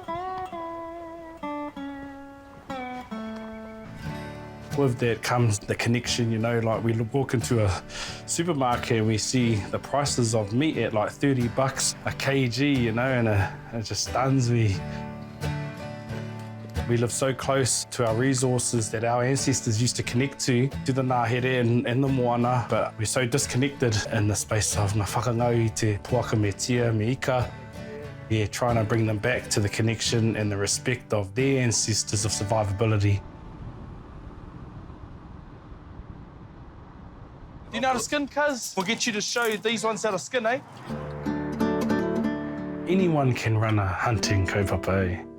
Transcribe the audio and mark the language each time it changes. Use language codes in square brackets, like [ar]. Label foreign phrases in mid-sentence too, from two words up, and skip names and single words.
[en] With that comes the connection, you know, like we walk into a supermarket and we see the prices of meat at like $30 a kg, you know, and it just stuns me. We live so close to our resources that our ancestors used to connect to the ngahere and the moana, but we're so disconnected in the space of [mi] ngā whakangau te puaka me tia me ika. [en] Yeah, trying to bring them back to the connection and the respect of their ancestors of survivability. Do you know how to skin, cuz? We'll get you to show you these ones how to skin, eh? Anyone can run a hunting kaupapa, eh?